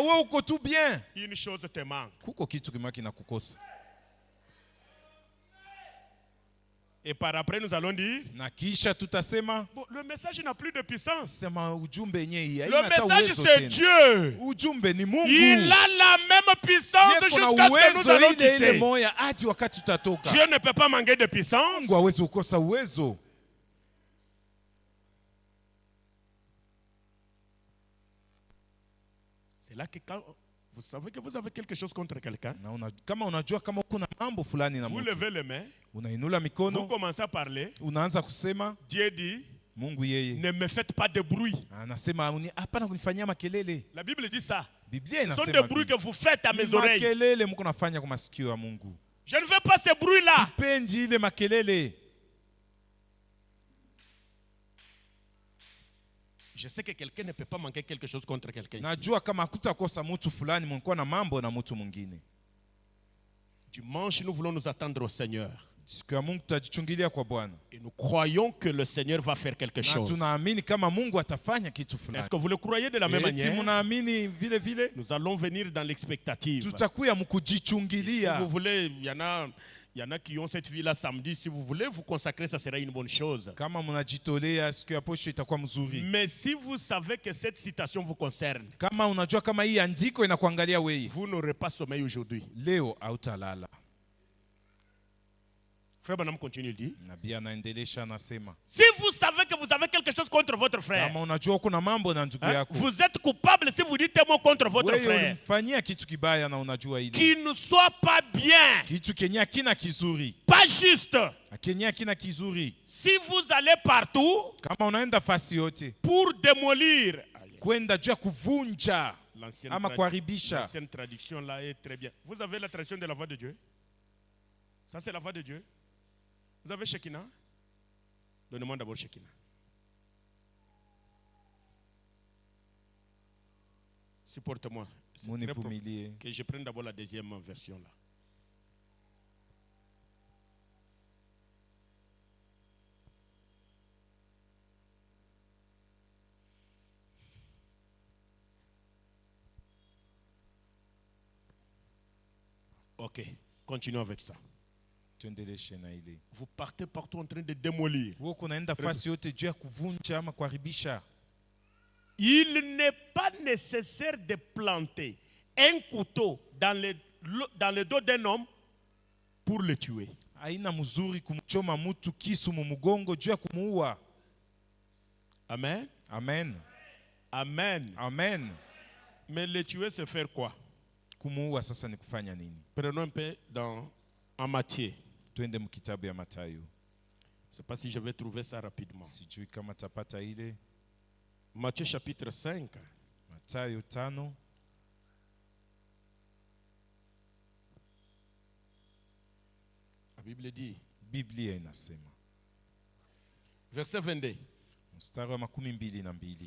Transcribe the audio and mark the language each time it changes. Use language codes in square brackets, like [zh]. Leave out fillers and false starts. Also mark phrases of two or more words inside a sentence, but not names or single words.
[sw] wewe uko tu bien, [fr] une chose te manque. [sw] kuko kitu kimoja kinakukosa. [fr] Et par après, nous allons dire, [sw] Na kisha tutasema [fr] bon, le message n'a plus de puissance. [sw] sema ujumbe yenyewe hii [fr] Le [sw] haina hata [fr] message, [sw] uwezo [fr] c'est [sw] tena. [fr] Dieu. [sw] Ujumbe ni Mungu. [fr] Il a la même puissance [sw] Yeye kuna [fr] jusqu'à ce que nous [sw] uwezo [fr] allons [sw] ile ile [fr] quitter. [sw] moya hadi wakati tutatoka. [fr] Dieu ne peut pas manquer de puissance. [sw] Mungu hawezi kukosa uwezo. [fr] C'est là que quand vous savez que vous avez quelque chose contre quelqu'un, [sw] Na kama unajua kama uko na mambo fulani na [fr] vous [sw] mtu, [fr] levez les mains, [sw] unainula [fr] vous [sw] mikono, [fr] commencez à parler. [sw] unaanza kusema [fr] Dieu dit, [sw] Mungu yeye [fr] ne me faites pas de bruit. [sw] anasema hapana kunifanyia makelele. [fr] La Bible dit ça. [sw] Biblia [fr] Ce sont des [sw] inasema [fr] bruits que vous faites à mes [sw] ni [fr] oreilles. [sw] makelele mko nafanya kwa masikio ya Mungu. [fr] Je ne veux pas ces bruits-là. [sw] Pendi ile makelele. [fr] Je sais que quelqu'un ne peut pas manquer quelque chose contre quelqu'un ici. [sw] Najua kama hakutakosa mtu fulani mlikuwa na mambo na mtu mwingine. [fr] Dimanche, nous voulons nous attendre au Seigneur. [sw] Siku ya Mungu tutajichungilia kwa Bwana. [fr] Et nous croyons que le Seigneur va faire quelque [sw] Na [fr] chose. [sw] tunaamini kama Mungu atafanya kitu fulani. [fr] Est-ce que vous le croyez de la même [sw] Eti [fr] manière? [sw] munaamini vile vile? [fr] Nous allons venir dans l'expectative. [sw] Tutakuya [fr] Si [sw] mkujichungilia. [fr] vous voulez, il y en a qui ont cette vie-là samedi. Si vous voulez vous consacrer, ça sera une bonne chose. [sw] Kama mnajitolea siku ya posho itakuwa mzuri. [fr] Mais si vous savez que cette citation vous concerne, [sw] Kama unajua kama hii andiko inakuangalia wewe, [fr] vous n'aurez pas sommeil aujourd'hui. [sw] leo hautalala. [fr] Frère Branham continue, il dit, [sw] Nabii anaendelesha anasema, [fr] si vous savez que vous avez quelque chose contre votre frère, [sw] kama unajua uko na mambo na ndugu [fr] hein, [sw] yako, [fr] vous êtes coupable si vous dites un mot contre votre [sw] wewe [fr] frère, [sw] ulimfanyia kitu kibaya na unajua ile [fr] qui ne soit pas bien, [sw] kitu kenye hakina kizuri, [fr] pas juste. [sw] kenye hakina kizuri. [fr] Si vous allez partout [sw] Kama unaenda fasi yote [fr] pour démolir, [sw] kwenda juu ya kuvunja ama kuharibisha, [fr] l'ancienne traduction là est très bien. Vous avez la traduction de la voix de Dieu? Ça c'est la voix de Dieu. Vous avez Shekinah? Donnez-moi d'abord Shekinah. Supporte-moi. C'est très [sw] munivumilie. [fr] que je prenne d'abord la deuxième version là. Ok, continuons avec ça. [sw] Tuendeleshe na ile. [fr] Vous partez partout en train de démolir. [sw] Wewe kunaenda fasi yote juu ya kuvunja ama kuharibisha. [fr] Il n'est pas nécessaire de planter un couteau dans le dos d'un homme pour le tuer. [sw] Haina mzuri kumchoma mtu kisu mumugongo juu ya kumuua. Amen. Amen. Amen. Amen. [fr] Mais le tuer, c'est faire quoi? [sw] Kumuua sasa ni kufanya nini? [fr] Prenons un peu en Matthieu. [sw] Twende mkitabu ya Mathayo. [fr] Je ne sais pas si je vais trouver ça rapidement. [sw] Sijui kama tapata ile. [fr] Matthieu chapitre 5. [sw] Mathayo 5. [fr] La Bible dit. [sw] Biblia inasema. [fr] Verset 22. [sw] Mstari wa 22.